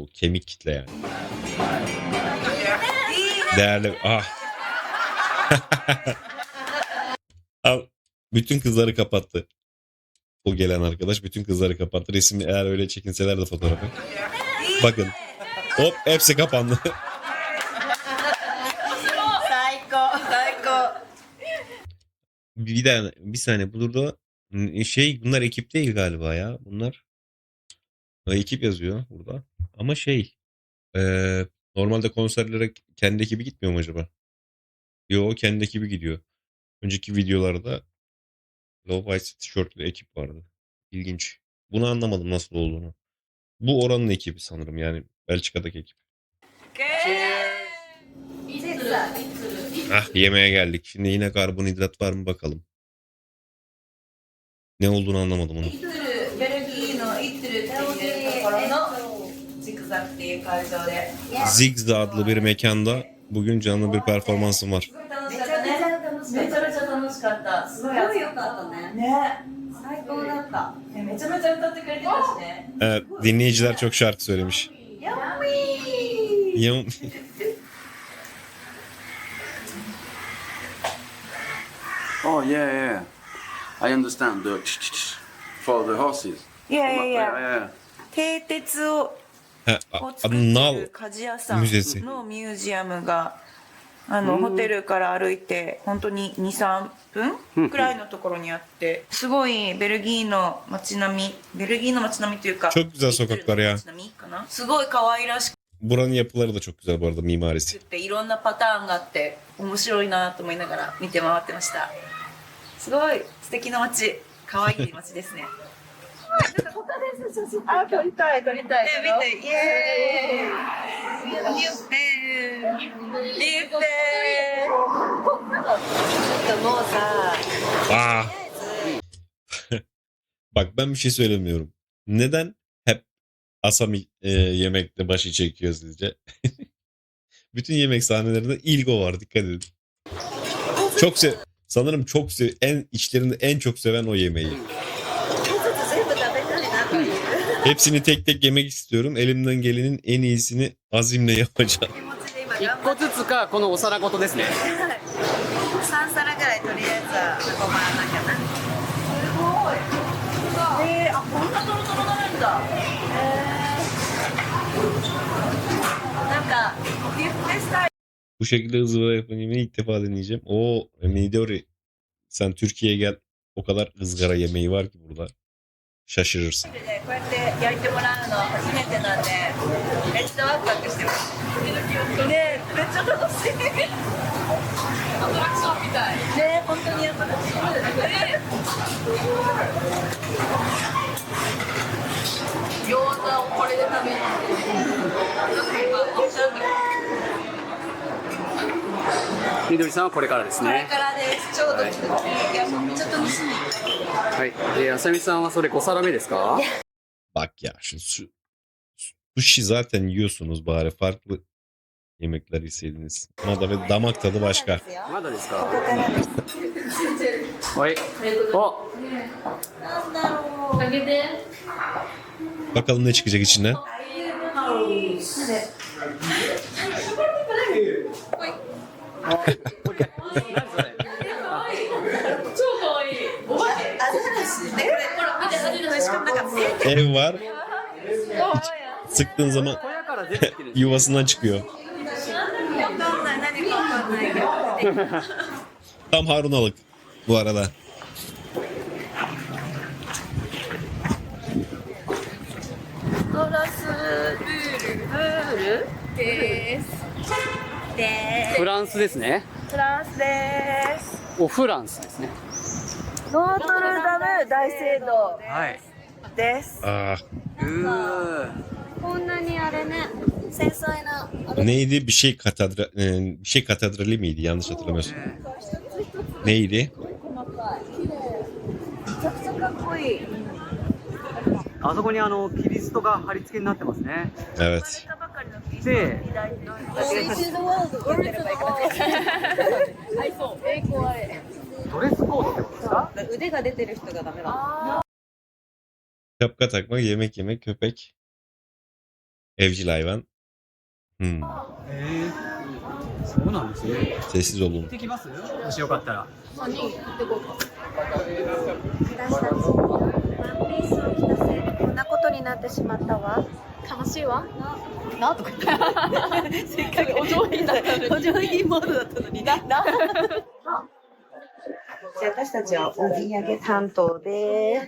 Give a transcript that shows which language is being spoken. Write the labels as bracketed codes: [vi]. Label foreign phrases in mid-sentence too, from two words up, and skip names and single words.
[tr] Kemik kitle yani. Değerli. Ah. Al. Bütün kızları kapattı. O gelen arkadaş bütün kızları kapattı. Resim eğer öyle çekinseler de fotoğrafı. Bakın. Hop hepsi kapandı. [ja] 最高最高 [tr] Bir saniye burada bunlar ekip değil galiba ya. Bunlar ekip yazıyor burada. Ama normalde konserlere kendi ekibi gitmiyor mu acaba? Yo kendi ekibi gidiyor. Önceki videolarda Low White tişörtlü ekip vardı. İlginç. Bunu anlamadım nasıl olduğunu. Bu oranın ekibi sanırım yani Belçika'daki ekip. Ah yemeğe geldik. Şimdi yine karbonhidrat var mı bakalım. Ne olduğunu anlamadım onu. [ja] ベルギーのイッツルっていうところのジグザグっていう会場で [tr] Zigzag adlı bir mekanda bugün canlı bir performansım var. [ja] めちゃめちゃ楽しかったすごい良かったねね最高だっためちゃめちゃ歌ってくれてたしね [tr] Evet, dinleyiciler çok şarkı söylemiş. Yum. [en] Oh yeah, yeah. I understand the for the horses. Yeah. [ja] 蹄鉄を [tr] Nal [ja] 鍛冶屋さん [tr] müzesi. [ja] のミュージアムがホテルから歩いて本当に 2,3 分くらいのところにあってすごいベルギーの街並みというか [tr] Çok güzel sokaklar ya. [ja] 街並みかなすごい可愛らし [tr] Buranın yapıları da çok güzel bu arada mimarisi. [ja] くていろんなパターンがあって面白いなと思いながら見て回ってましたすごい素敵な街可愛い街ですねあ、撮りたい見てイエーイリュッペもうさ Aa. [tr] Bak ben bir şey söylemiyorum. Neden hep Asami yemekle başı çekiyor sizce? Bütün yemek sahnelerinde ilk o var dikkat edin. Sanırım içlerinde en çok seven o yemeği. Hepsini tek tek yemek istiyorum. Elimden gelenin en iyisini azimle yapacağım. [ja] 1 個ずつかこのお皿ごとですね。 3皿ぐらいとりあえずは困らなきゃなすごいあ、こんなトロトロなるんだなんかビュッフェスタイル [tr] Bu şekilde ızgara yapan yemeği ilk defa deneyeceğim. Oo, Midori sen Türkiye'ye gel. O kadar ızgara yemeği var ki burada. Şaşırırsın. [ja] でこうやって焼いてもらうの初めてなんでめっちゃワクワクしてますねめっちゃ楽しいアトラクションみたいね本当にアトラクション餃子をこれで食べるみどりさんはこれからですこれね。からですちょうど作っていやめっちゃ楽しみはい。あさみさんはそれ5皿目ですか？ [tr] Bak ya sushi zaten yiyorsunuz bari farklı yemekler yeseydiniz. Ama da damak tadı başka. [ja] まだですか？はい。お、なんだろうあげて [tr] Bakalım ne çıkacak içinden. Ev var. Sıktığın zaman [ja] 小屋から出てきてるんです。 [tr] yuvasından çıkıyor. [ja] わかんない何かわかんないけど [tr] Tam Harunalık bu arada. [ja] トラスブールですフランスですね。フランスですおフランスですね。ノートルダム大聖堂はい。です Ah, こんなにあれね繊細な [tr] neydi? Bir şey katedrali miydi? Yanlış hatırlamıyorsam. Neydi? [ja] めちゃくちゃかっこいいあそこにキリストが貼り付けになってますね。 [tr] Evet. [ja] 生まれたばかりのて、ドレスコードってことですか？腕が出てる人がダメだ。 [tr] Şapka takmak, yemek yemek, köpek. Evcil hayvan. [ja] そうなんですね。 [tr] Sessiz [ja] 行 [tr] olun. [ja] ってきます？もしよかったら。私たちワンピースを着たせいでこんなことになってしまったわ。楽しいわ。なとか言ってせっかくお上品だったのにお上品モードだったのになじゃあ私たちはお土産担当で